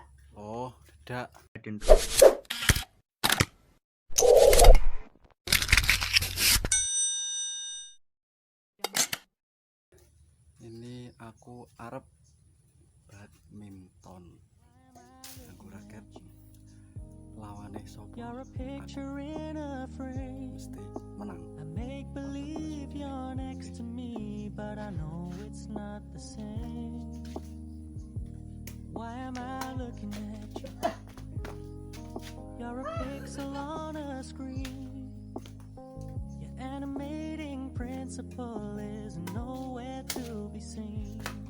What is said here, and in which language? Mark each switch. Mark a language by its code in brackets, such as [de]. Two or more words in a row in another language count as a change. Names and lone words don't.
[jv] Oh, dedak. Ini aku arep badminton. Aku raket lawane sopo. Mesti menang. [en] I make believe you're next to me, but I know it's not the same. Why am I looking at you? You're a pixel on a screen. Your animating principle is nowhere to be seen.